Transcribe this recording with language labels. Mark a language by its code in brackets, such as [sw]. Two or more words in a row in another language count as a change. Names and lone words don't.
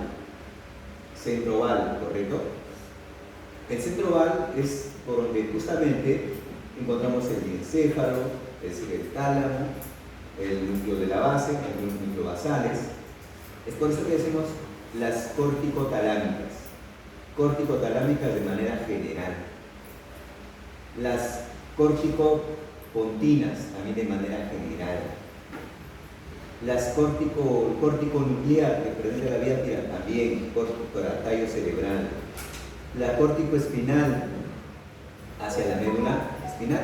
[es] Centro oval, ¿correcto? El centro oval es por donde justamente encontramos el diencéfalo, es decir, el tálamo, el núcleo de la base, algunos núcleos basales. Es por eso que decimos las córtico-talámicas. Córtico-talámicas de manera general. Las córtico-pontinas también de manera general. Las córtico-nuclear, que presenta la vía tira, también córtico-tallo cerebral. La córtico-espinal hacia la médula espinal.